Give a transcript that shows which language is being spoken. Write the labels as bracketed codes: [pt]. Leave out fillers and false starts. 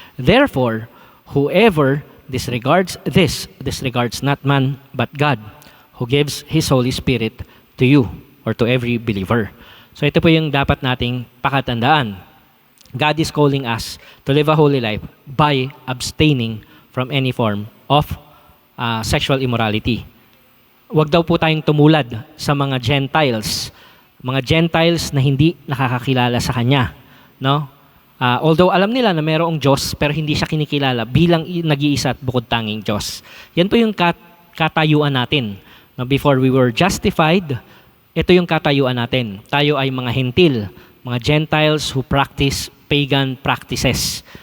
[en] Therefore, whoever disregards this, disregards not man, but God, who gives His Holy Spirit to you, or to every believer. So [tl] ito po yung dapat nating pakatandaan. [en] God is calling us to live a holy life by abstaining from any form of sexual immorality. [tl] Huwag daw po tayong tumulad sa mga Gentiles na hindi nakakakilala sa Kanya. No? Although alam nila na mayroong Diyos, pero hindi siya kinikilala bilang nag-iisa at bukod tanging Diyos. Yan po yung katayuan natin. [en] Now, before we were justified, [tl] ito yung katayuan natin. Tayo ay mga hentil, mga Gentiles [en] who practice pagan practices.